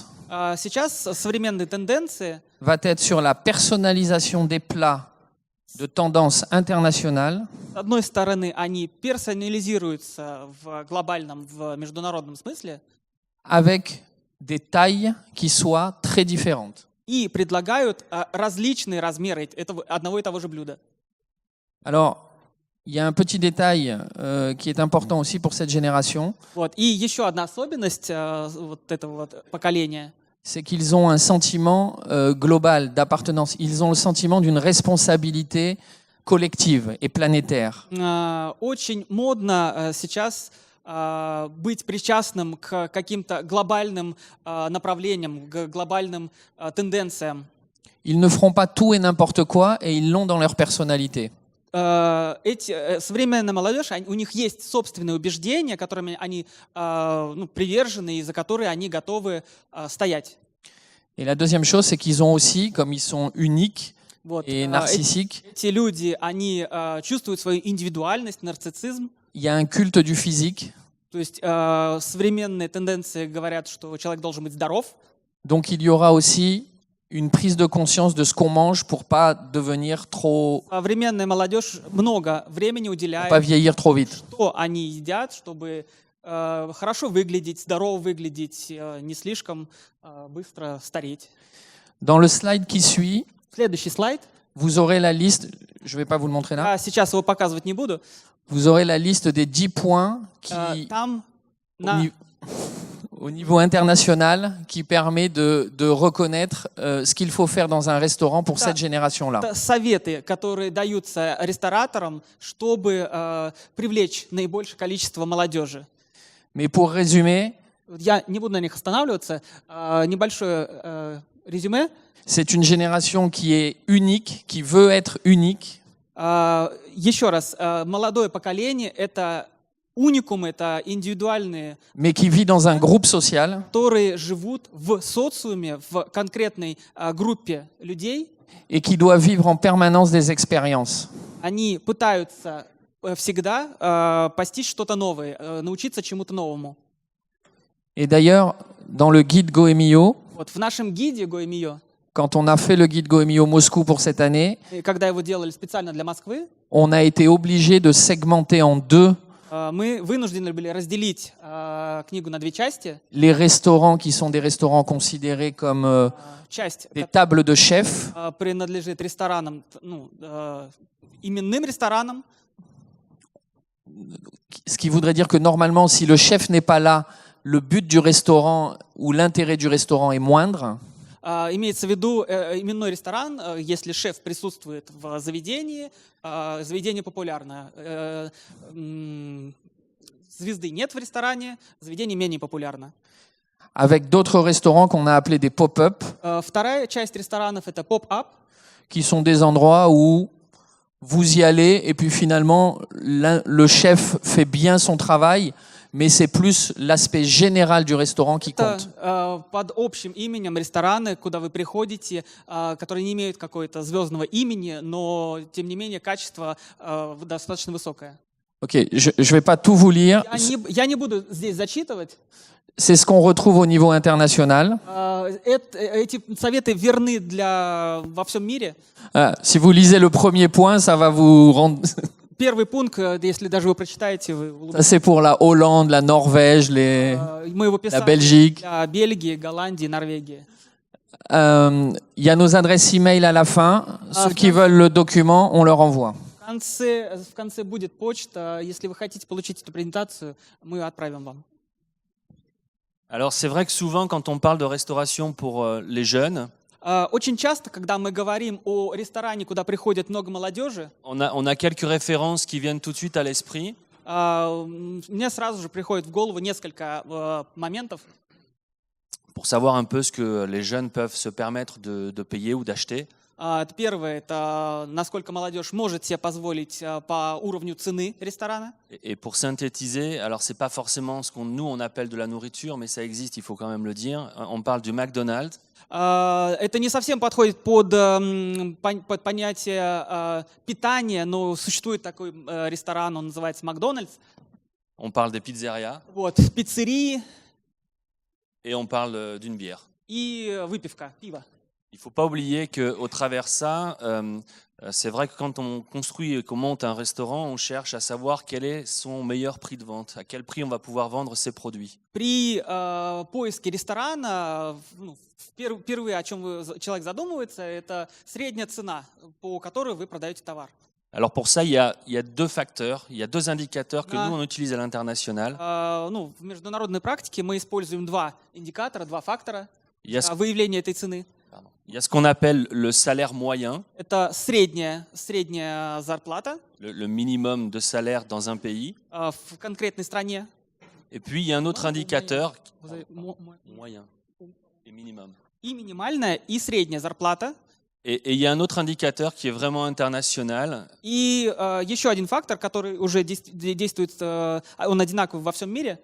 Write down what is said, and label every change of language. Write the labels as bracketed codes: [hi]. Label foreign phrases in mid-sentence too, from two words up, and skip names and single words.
[ru] Сейчас современные тенденции [fr] va être sur la personnalisation des plats de tendance internationale, [ru] с одной стороны, они персонализируются в глобальном, в международном смысле [fr] avec des tailles qui soient très différentes. [ru] и предлагают различные размеры одного и того же блюда. [fr] Alors, il y a un petit détail qui est important aussi pour cette génération, [ru] Вот. И еще одна особенность вот этого вот поколения, [fr] c'est qu'ils ont un sentiment global d'appartenance. Ils ont le sentiment d'une responsabilité collective et planétaire. [ru] очень модно сейчас быть причастным к каким-то глобальным направлениям, к глобальным тенденциям. [fr] Ils ne feront pas tout et n'importe quoi et ils l'ont dans leur personnalité. [ru] Современная молодежь, у них есть собственные убеждения, которыми они привержены и за которые они готовы стоять. [fr] Et la deuxième chose, c'est qu'ils ont aussi, comme ils sont uniques [ru] Вот. [fr] et narcissiques, [ru] Эти люди, они чувствуют свою индивидуальность, нарциссизм. [fr] il y a un culte du physique. [ru] То есть современные тенденции говорят, что человек должен быть здоров. [fr] Donc il y aura aussi une prise de conscience de ce qu'on mange pour pas devenir trop, [ru] Современная молодежь много времени [fr] pour [ru] уделяет, [fr] pas vieillir trop vite. [ru] что они едят, чтобы хорошо выглядеть, здорово выглядеть, не слишком быстро стареть. [fr] Dans le slide qui suit, [ru] Следующий слайд. [fr] vous aurez la liste, je vais pas vous le montrer là, [ru] Сейчас его показывать не буду. [fr] vous aurez la liste des 10 points qui, [ru] Там [fr] au niveau international, qui permet de reconnaître ce qu'il faut faire dans un restaurant pour cette génération-là. [ru] это советы, которые даются рестораторам, чтобы привлечь наибольшее количество молодежи. Mais pour résumer, Я не буду на них останавливаться. Небольшое резюме. [fr] c'est une génération qui est unique, qui veut être unique, [ru] Еще раз, молодое поколение — это уникумы, это индивидуальные, [fr] mais qui vit dans un groupe social [ru] которые живут в социуме, в конкретной группе людей. [fr] et qui doit vivre en permanence des expériences. [ru] Они пытаются всегда постичь что-то новое, научиться чему-то новому. [fr] Et d'ailleurs, dans le guide Goemio, [ru] Вот в нашем гиде Гоэмио, [fr] quand on a fait le guide Goemio Moscou pour cette année, [ru] когда его делали специально для Москвы, [fr] on a été obligé de segmenter en deux [ru] мы вынуждены были разделить книгу на две части. [fr] les restaurants qui sont des restaurants considérés comme [ru] Часть [fr] des tables de chefs, [ru] принадлежит ресторанам, именным ресторанам. [fr] ce qui voudrait dire que normalement, si le chef n'est pas là, le but du restaurant ou l'intérêt du restaurant est moindre. [ru] Имеется в виду именной ресторан, если шеф присутствует в заведении, заведение популярное. Звезды нет в ресторане, заведение менее популярно. [fr] Avec d'autres restaurants qu'on a appelés des pop-up, [ru] Вторая часть ресторанов — это поп-ап. [fr] qui sont des endroits où vous y allez et puis finalement le chef fait bien son travail, mais c'est plus l'aspect général du restaurant qui compte. [ru] Это под общим именем рестораны, куда вы приходите, которые не имеют какого-то звездного имени, но тем не менее качество достаточно высокое. [fr] Ok, je ne vais pas tout vous lire. [ru] Я не буду здесь зачитывать. [fr] C'est ce qu'on retrouve au niveau international. [ru] Эти советы верны во всем мире. [fr] Si vous lisez le premier point, ça va vous rendre... [ru] Первый пункт, если даже вы прочитаете, вы [fr] Ça, c'est pour la Hollande, la Norvège, [ru] мы его [fr] la [ru] писали [fr] Belgique. [ru] для Бельгии, Голландии, Норвегии. [fr] Il y a nos adresses e-mail à la fin. Ceux qui veulent le document, on leur envoie. [ru] В конце будет почта. Если вы хотите получить эту презентацию, мы отправим вам. [fr] Alors c'est vrai que souvent quand on parle de restauration pour les jeunes, [ru] Очень часто, когда мы говорим о ресторане, куда приходит много молодежи, [fr] on a quelques références qui viennent tout de suite à l'esprit. [ru] мне сразу же приходит в голову несколько моментов, [fr] Pour savoir un peu ce que les jeunes peuvent se permettre de payer ou d'acheter. [ru] Первое – это насколько молодежь может себе позволить по уровню цены ресторана. [fr] Et pour synthétiser, alors c'est pas forcément ce qu'on nous on appelle de la nourriture, mais ça existe, il faut quand même le dire. On parle du McDonald's. [ru] Это не совсем подходит под понятие питания, но существует такой ресторан, он называется Макдональдс. [fr] On parle des pizzerias [ru] Вот, пиццерии [fr] et on parle d'une bière. [ru] и выпивка, пиво. [fr] Il ne faut pas oublier qu'au travers de ça, c'est vrai que quand on construit et qu'on monte un restaurant, on cherche à savoir quel est son meilleur prix de vente, à quel prix on va pouvoir vendre ses produits. [ru] При поиске ресторана, впервые о чем человек задумывается, это средняя цена, по которой вы продаете товар. [fr] Alors pour ça, il y a deux facteurs, il y a deux indicateurs que nous on utilise à l'international. [ru] В международной практике мы используем два индикатора, два фактора [fr] Il y a ce, [ru] выявления этой цены. [fr] il y a ce qu'on appelle le salaire moyen, [ru] Это средняя зарплата [fr] le minimum de salaire dans un pays. [ru] в конкретной стране. [fr] Et puis il y a un autre indicateur, [ru] Мо- [fr] moyen et minimum. [ru] И минимальная, и средняя зарплата. [fr] Et il y a un autre indicateur qui est vraiment international, [ru] И еще один фактор, который уже действует, он одинаковый во всем мире,